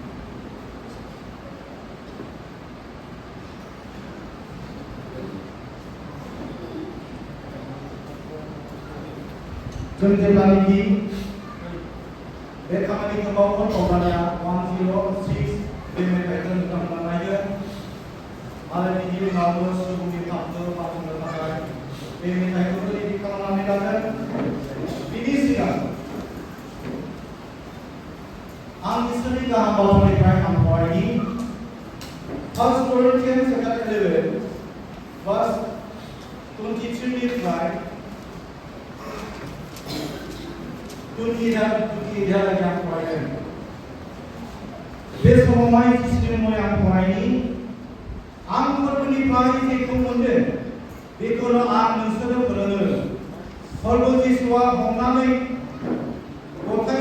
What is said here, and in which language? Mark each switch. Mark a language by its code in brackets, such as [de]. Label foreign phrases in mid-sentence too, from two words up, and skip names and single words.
[brx] जों जेब्लानोखि बे खामानिखौ मावगोन अब्लानिया 106 बे मेथाइखौ नोंथांमोना नायगोन आरो बिनि उनावबो सुबुंनि पापखौ मावनो थाखाय बे मेथाइखौ रेडि खालामनानै लागोन बिनि सिगां आं इसोरनि गाहाम बाथ्रानिफ्राय आं फरायनि 1 Corinthians chapter 11 verse 23 निफ्राय 28 आं फरायगोन बे समावहाय जिसुनि मुङै आं फरायनि आं फोरबोनिफ्राय जेखौ मोनदों बेखौनो आं नोंसोरनो फोरोङो फोरबो जिसुआ हमनानै गथाय